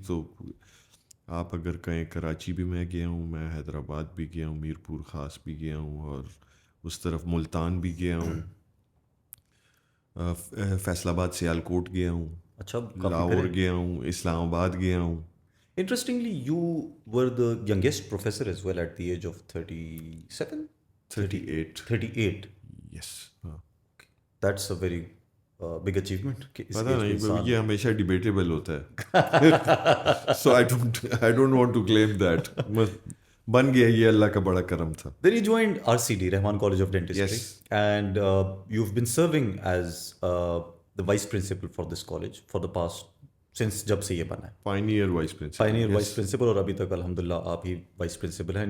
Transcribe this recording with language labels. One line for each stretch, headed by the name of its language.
Urdu: تو آپ اگر کہیں کراچی بھی میں گیا ہوں, میں حیدرآباد بھی گیا ہوں, میرپور خاص بھی گیا ہوں, اور اس طرف ملتان بھی گیا ہوں, فیصل آباد سیالکوٹ گیا ہوں, اچھا لاہور گیا ہوں, اسلام آباد گیا ہوں.
English: Interestingly you were the youngest professor as well at the age of 37 38. Yes. ہاں that's a very big achievement.
Urdu: پتہ نہیں, یہ ہمیشہ ڈیبیٹیبل ہوتا ہے.
English: So I don't want to claim that.
Urdu: بن گیا, یہ اللہ کا بڑا کرم تھا.
English: Then you joined RCD, Rahman College of Dentistry. Yes. And you've been serving as the vice principal for this college for the past, since
Urdu: جب سے یہ بنا ہے.
English: Pioneer vice principal. Pioneer vice principal,
Urdu: اور ابھی تک الحمدللہ آپ ہی vice principal ہیں.